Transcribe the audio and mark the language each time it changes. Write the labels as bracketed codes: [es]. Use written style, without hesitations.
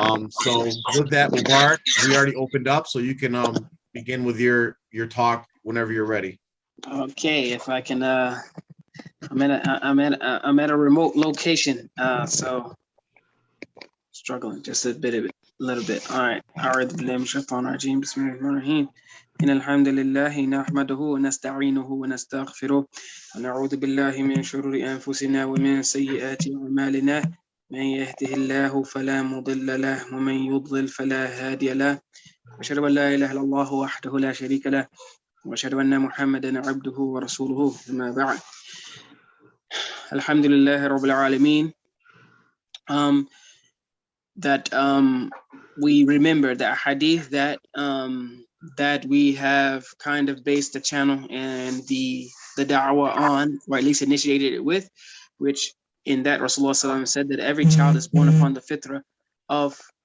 [en] So with that, Mubarak, we already opened up, so you can begin with your talk whenever you're ready. Okay, if I can. I'm at a remote location, so struggling just a little bit. All right. [ar] أعوذ بالله من الشيطان الرجيم بسم الله الرحمن الرحيم إن الحمد لله نحمده ونستعينه ونستغفره ونعوذ بالله من شرور أنفسنا ومن سيئات أعمالنا من يهده الله فلا مضل له ومن يضلل فلا هادي له وأشهد أن لا إله إلا الله وحده لا شريك له وأشهد أن محمدا عبده ورسوله أما بعد الحمد لله رب العالمين. [en] That we remember the hadith that that we have kind of based the channel and the da'wah on, or at least initiated it with, which in that Rasulullah said that every child is born upon the fitrah of,